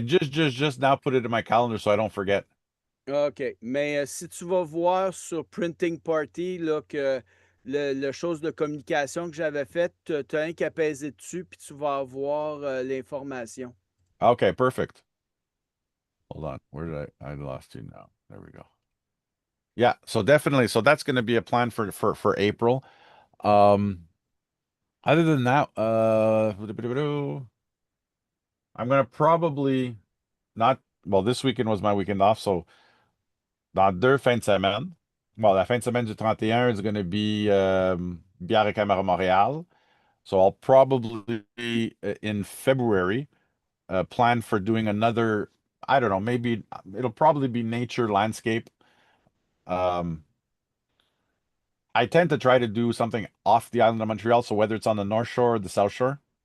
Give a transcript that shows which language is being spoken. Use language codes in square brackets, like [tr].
[en] just now put it in my calendar so I don't forget. OK. [fr] Mais si tu vas voir sur Printing Party là, que le chose de communication que j'avais faite, tu as un qu'à peser dessus, puis tu vas avoir l'information. [en] Okay, perfect. Hold on. Where did I lost you now. There we go. Yeah, so definitely. So that's going to be a plan for April. Um, other than that, I'm gonna probably not. Well, this weekend was my weekend off, so [fr] dans deux fins de semaine. [en] Well, [fr] la fin de semaine du 31 [en] is going to be Bière et Caméra Montréal. So I'll probably in February plan for doing another. I don't know. Maybe it'll probably be nature landscape. Um, I tend to try to do something off the island of Montreal. So whether it's on the North Shore or the South Shore.